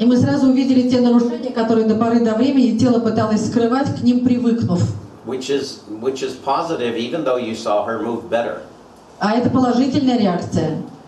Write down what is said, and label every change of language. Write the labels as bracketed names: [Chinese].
[Russian] И мы сразу увидели те нарушения, которые до поры до времени тело пыталось скрывать, к ним привыкнув. [English] Which is positive, even though you saw her move better, [Russian] А это положительная реакция.